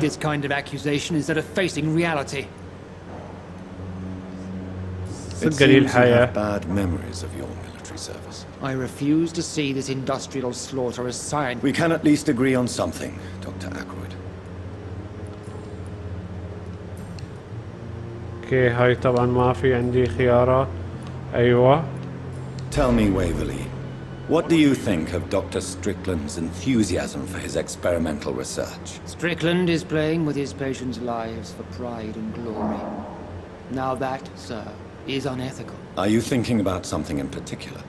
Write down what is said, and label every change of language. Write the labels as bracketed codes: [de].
[en] this kind of accusation instead of facing reality. It [ar] صدق لي [en] seems you [ar] الحياة. [en] have bad memories of your military service. I refuse to see this industrial slaughter as science. We can at least agree on something, Dr. Ackroyd. [ar] اوكي هاي طبعا ما في عندي خيارات. ايوه. [en] Tell me, Waverley, what do you think of Dr. Strickland's enthusiasm for his experimental research? Strickland is playing with his patients' lives for pride and glory. Now that, sir, is unethical. Are you thinking about something in particular?